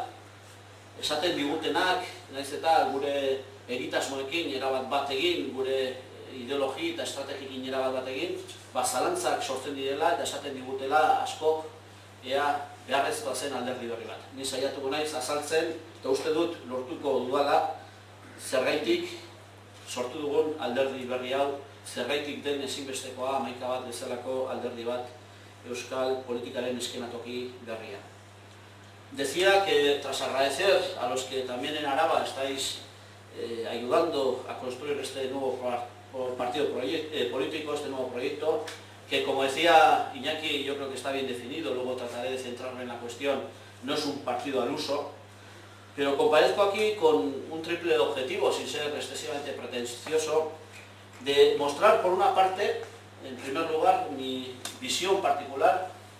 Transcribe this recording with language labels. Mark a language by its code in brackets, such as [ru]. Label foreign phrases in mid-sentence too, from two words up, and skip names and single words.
[eu] Esaten digutenak, naiz eta gure egitasmoekin erabat bat egin, gure ideologi eta estrategikin erabat bat egin, zalantzak sortzen direla eta esaten digutela askok ea beharrezkoa zen alderdi berri bat. Ni saiatuko naiz azaltzen eta uste dut lortuko dudala zergaitik sortu dugun alderdi berri hau, zergaitik den ezinbestekoa hamaika bat bezalako alderdi bat euskal politikaren eskenatoki berria. [es] Decía que tras agradecer a los que también en Araba estáis ayudando a construir este nuevo partido político, este nuevo proyecto, que como decía Iñaki, yo creo que está bien definido, luego trataré de centrarme en la cuestión, no es un partido al uso, pero comparezco aquí con un triple objetivo, sin ser excesivamente pretencioso, de mostrar por una parte, en primer lugar, mi visión particular,